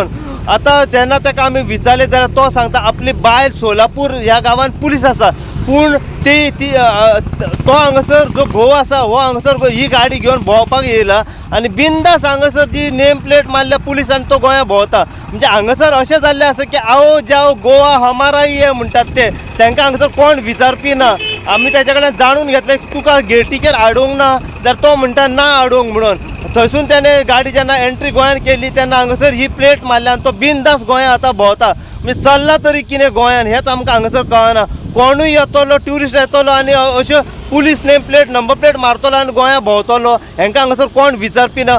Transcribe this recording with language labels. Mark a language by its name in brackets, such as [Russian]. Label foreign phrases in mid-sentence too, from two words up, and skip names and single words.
[Konkani] आता जेन्ना ताका आमी विचारलें जाल्यार तो सांगता आपली बायल सोलापूर ह्या गांवांत पुलीस आसा, पूण तो हांगासर जो घोव आसा हो हांगासर ही गाडी घेवन भोंवपाक येयला आनी बिंदास हांगासर जी [English] name plate [Konkani] मारल्या पुलिसान तो गोंया भोंवता. म्हणजे हांगासर अशें जाल्लें आसा की [Hindi] आओ जाओ गोवा हमारा ही है [Konkani] म्हणटात ते, तांकां हांगासर कोण विचारपी ना. आमी तेच्या कडल्यान जाणून घेतलें तुका गेटीचेर आडोवंक ना जाल्यार तो म्हणटा ना आडोवंक म्हणून. थंयसून त्याने गाडी जेन्ना एंट्री गोंयान केली तेन्ना हांगासर ही प्लेट मारल्या आनी तो बिंदास गोंया आतां भोंवता. म्हणजे चल्ला तरी कितें गोंयान हेंच आमकां हांगासर कळना. कोणूय येतलो ट्युरिस्ट येतलो आनी अश्यो पुलीस [English] name plate number plate [Konkani] मारतलो आनी गोंया भोंवतलो, हांकां हांगासर कोण विचारपी ना.